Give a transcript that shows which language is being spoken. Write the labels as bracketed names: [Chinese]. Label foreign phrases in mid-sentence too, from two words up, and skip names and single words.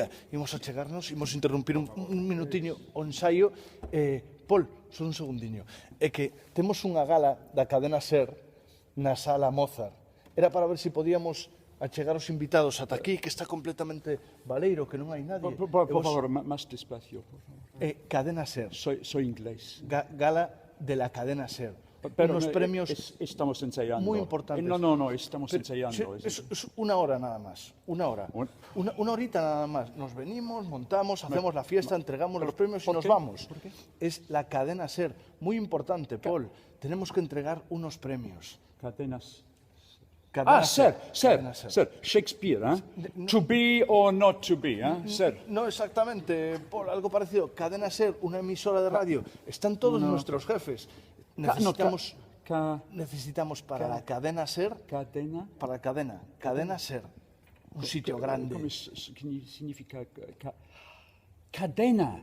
[Galician] Imos achegarnos, imos interrumpir un minutiño o ensaio. Paul, só un segundiño. É que temos unha gala da cadena SER na sala Mozart. Era para ver se podíamos achegar os invitados ata aquí, que está completamente baleiro, que non hai nadie. Por favor, máis despacio. Cadena SER. [Spanish] Soy inglés. Gala de la cadena SER. Pero unos premios estamos ensayando. Muy importantes. No, estamos ensayando. Es una hora nada más, una hora. Una horita nada más. Nos venimos, montamos, hacemos la fiesta, entregamos los premios y nos vamos. ¿Por qué? Es la cadena SER, muy importante, Paul. Tenemos que entregar unos premios. Cadenas. SER. [English] Shakespeare, To be or not to be, [Spanish] SER. No exactamente, Paul, algo parecido. Cadena SER, una emisora de radio. Están todos nuestros jefes. Necesitamos para la cadena SER, para la cadena SER, un sitio grande. ¿Cómo significa cadena?